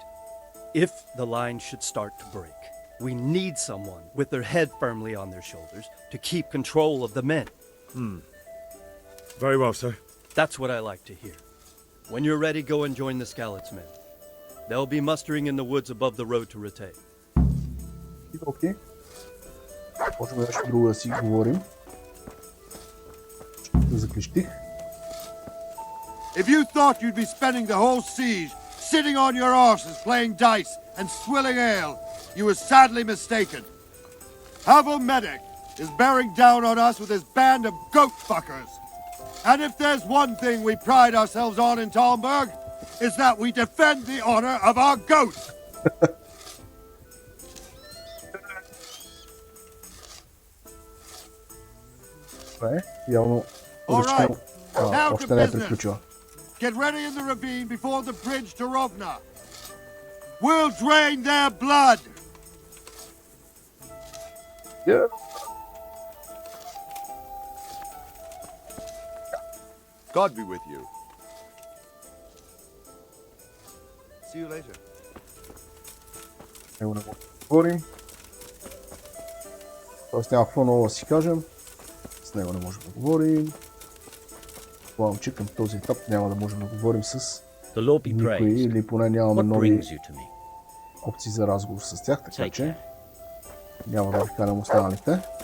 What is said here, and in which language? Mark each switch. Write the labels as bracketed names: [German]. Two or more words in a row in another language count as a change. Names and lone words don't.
[English] If the line should start to break, we need someone with their head firmly on their shoulders to keep control of the men. Very well, sir. That's what I like to hear. When you're ready, go and join the Skalitz men. They'll be mustering in the woods above the road to Rete. [Bulgarian] Окей. Можем нещо друго да си говорим. Да заклещих. [English] If you thought you'd be spending the whole siege sitting on your arses playing dice and swilling ale, you were sadly mistaken. Havel Medic is bearing down on us with his band of goat fuckers. And if there's one thing we pride ourselves on in Talmberg, it's that we defend the honor of our goats. [Bulgarian] Явно [English] Alright, now to [Bulgarian] още не е [English] business. [Bulgarian] приключила. [English] Get ready in the ravine before the bridge to Rovna. We'll drain their blood. Yeah. God be with you. See you later. [Bulgarian] Него не можем да говорим. Тоест няма какво ново да си кажем. С него не можем да говорим. Предполагам, че към този етап няма да можем да говорим с никой или поне нямаме нови опции за разговор с тях, така че няма да ви канам останалите.